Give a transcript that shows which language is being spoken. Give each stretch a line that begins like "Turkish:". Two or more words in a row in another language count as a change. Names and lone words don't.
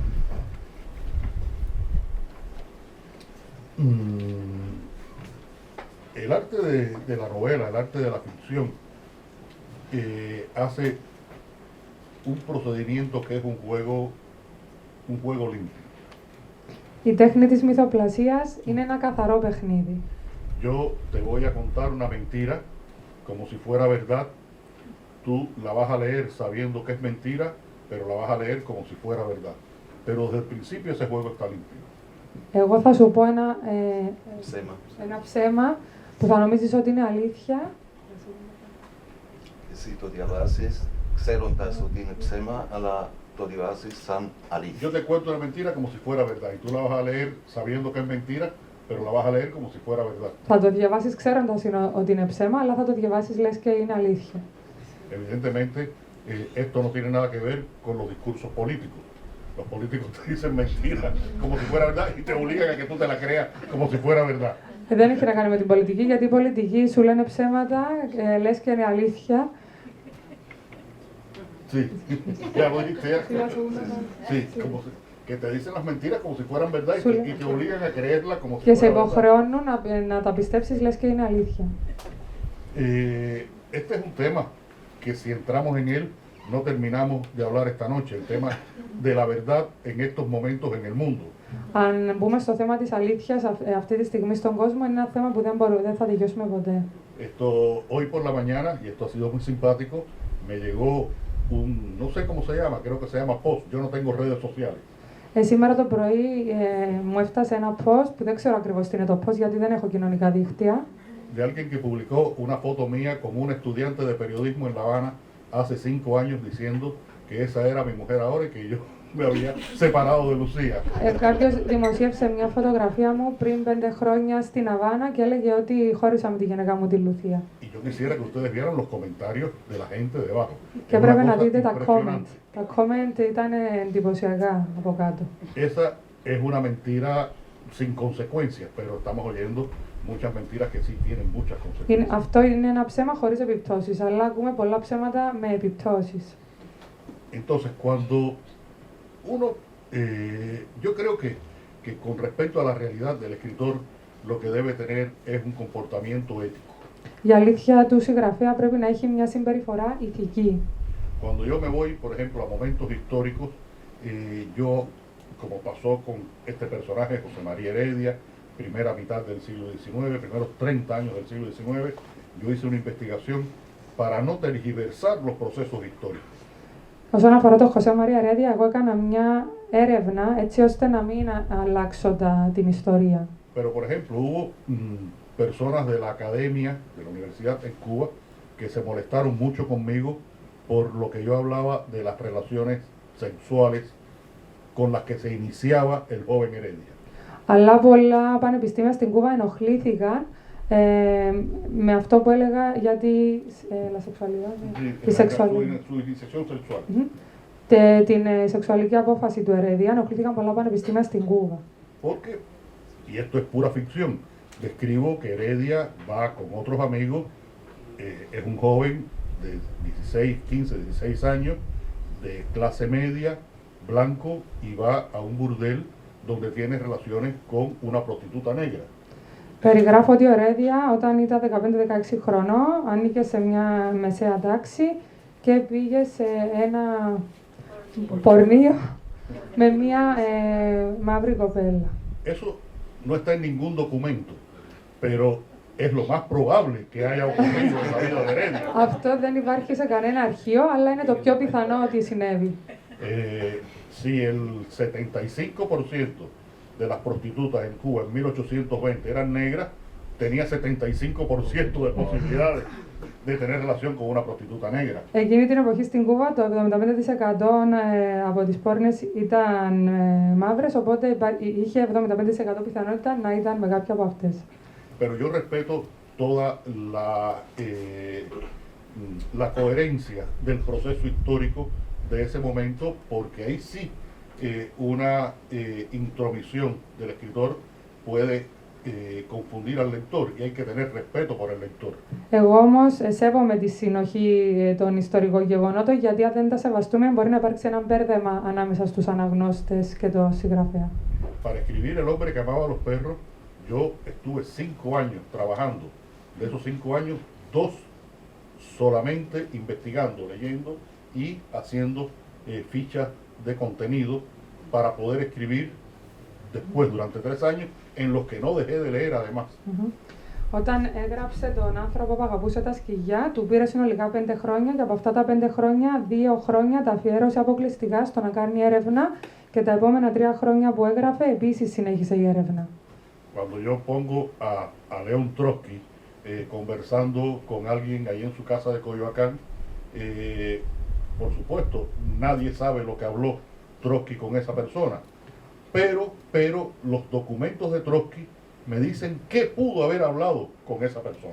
Spanish: El arte de la novela, el arte de la ficción, hace un procedimiento que es un juego limpio.
Greek: Η τέχνη της μυθοπλασίας είναι ένα καθαρό παιχνίδι.
Spanish: Yo te voy a contar una mentira como si fuera verdad. Tú la vas a leer sabiendo que es mentira, pero la vas a leer como si fuera verdad. Pero desde el principio ese juego está limpio.
Greek: Εγώ θα σου πω ένα ψέμα που θα νομίζεις ότι είναι αλήθεια. Si το διαβάσεις, ξέροντας ότι είναι ψέμα, αλλά το διαβάσεις σαν αλήθεια.
Spanish: Yo te cuento una mentira como si fuera verdad y tú la vas a leer sabiendo que es mentira, pero la vas a leer como si fuera verdad.
Greek: Θα το διαβάσεις ξέροντας ότι είναι ψέμα, αλλά θα το διαβάσεις λες και είναι αλήθεια.
Spanish: Evidentemente, esto no tiene nada que ver con los discursos políticos. Los políticos te dicen mentiras como si fuera verdad y te obligan a que tú te la creas como si fuera verdad.
Greek: Δεν έχει να κάνει με την πολιτική, γιατί οι πολιτικοί σου λένε ψέματα, λες και είναι αλήθεια.
Spanish: Sí, ya lo dijiste ya. Sí, como que te dicen las mentiras como si fueran verdad y te obligan a creerlas como si
Greek: Και σε
Spanish: fuera verdad.
Greek: υποχρεώνουν να τα πιστέψεις, λες και είναι αλήθεια.
Spanish: Este es un tema que si entramos en él no terminamos de hablar esta noche, el tema de la verdad en estos momentos en el mundo.
Greek: Αν μπούμε στο θέμα της αλήθειας αυτή τη στιγμή στον κόσμο, είναι ένα θέμα που δεν θα τελειώσουμε ποτέ.
Spanish: Hoy por la mañana, y esto ha sido muy simpático, me llegó no sé cómo se llama, creo que se llama post, yo no tengo redes sociales.
Greek: Σήμερα το πρωί μου έφτασε ένα post που δεν ξέρω ακριβώς τι είναι το post, γιατί δεν έχω κοινωνικά δίκτυα.
Spanish: De alguien que publicó una foto mía con un estudiante de periodismo en La Habana hace 5 años diciendo que esa era mi mujer ahora y que yo me había separado de Lucía.
Greek: Κάποιος δημοσίευσε μια φωτογραφία μου πριν 5 χρόνια στην Αβάνα και έλεγε ότι χώρισα με τη γυναίκα μου τη Λουθία.
Spanish: Y yo quisiera que ustedes vieran los comentarios de la gente debajo.
Greek: Και πρέπει να δείτε τα comment. Τα comment ήταν εντυπωσιακά από κάτω.
Spanish: Esa es una mentira sin consecuencias, pero estamos oyendo muchas mentiras que sí tienen muchas consecuencias.
Greek: Αυτό είναι ένα ψέμα χωρίς επιπτώσεις, αλλά ακούμε πολλά ψέματα με επιπτώσεις.
Spanish: Entonces, cuando uno, yo creo que con respecto a la realidad del escritor, lo que debe tener es un comportamiento ético.
Greek: Η αλήθεια του συγγραφέα πρέπει να έχει μια συμπεριφορά ηθική.
Spanish: Cuando yo me voy, por ejemplo, a momentos históricos, yo, como pasó con este personaje, José María Heredia, primera mitad del siglo XIX, primeros 30 años del siglo XIX, yo hice una investigación para no tergiversar los procesos históricos.
Greek: Όσον αφορά τον Χωσέ Μαρία Ερέδια, εγώ έκανα μια έρευνα έτσι ώστε να μην αλλάξω την ιστορία.
Spanish: Pero, por ejemplo, hubo personas de la academia, de la universidad en Cuba, que se molestaron mucho conmigo por lo que yo hablaba de las relaciones sexuales con las que se iniciaba el joven Heredia.
Greek: Αλλά πολλά πανεπιστήμια στην Κούβα ενοχλήθηκαν με αυτό που έλεγα για τη σεξουαλική απόφαση του Ερέδια. Ενοχλήθηκαν πολλά πανεπιστήμια στην Κούβα.
Spanish: Porque, y esto es pura ficción, describo que Heredia va con otros amigos, es un joven de 16, 15, 16 años, de clase media, blanco, y va a un burdel donde tiene relaciones con una prostituta negra.
Greek: Περιγράφω ότι ο Ερέδια όταν ήταν 15-16 χρονών ανήκε σε μια μεσαία τάξη και πήγε σε ένα πορνείο με μια μαύρη κοπέλα.
Spanish: Eso no está en ningún documento, pero es lo más probable que haya ocurrido en la vida de Heredia.
Greek: Αυτό δεν υπάρχει σε κανένα αρχείο, αλλά είναι το πιο πιθανό ότι συνέβη.
Spanish: Si el 75% de las prostitutas en Cuba en 1820 eran negras, tenía 75% de posibilidades de tener relación con una prostituta negra.
Greek: Εκείνη την εποχή στην Κούβα το 75% από τις πόρνες ήταν μαύρες, οπότε είχε 75% πιθανότητα να ήταν με κάποια από αυτές.
Spanish: Pero yo respeto toda la coherencia del proceso histórico de ese momento, porque ahí sí una intromisión del escritor puede confundir al lector y hay que tener respeto por el lector.
Greek: Εγώ όμως σέβομαι τη συνοχή των ιστορικών γεγονότων, γιατί αν δεν τα σεβαστούμε μπορεί να υπάρξει ένα μπέρδεμα ανάμεσα στους αναγνώστες και το συγγραφέα.
Spanish: Para escribir El hombre que amaba a los perros, yo estuve 5 años trabajando. De esos 5 años, 2 solamente investigando, leyendo y haciendo fichas de contenido para poder escribir después, durante 3 años, en los que no dejé de leer además.
Greek: Όταν έγραψε τον άνθρωπο που αγαπούσε τα σκυλιά, του πήρε συνολικά 5 χρόνια και από αυτά τα 5 χρόνια, 2 χρόνια τα αφιέρωσε αποκλειστικά στο να κάνει έρευνα και τα επόμενα 3 χρόνια που έγραφε επίσης συνέχισε η έρευνα.
Spanish: Cuando yo pongo a León Trotsky conversando con alguien ahí en su casa de Coyoacán, por supuesto, nadie sabe lo que habló Trotsky con esa persona, pero los documentos de Trotsky me dicen qué pudo haber hablado con esa persona.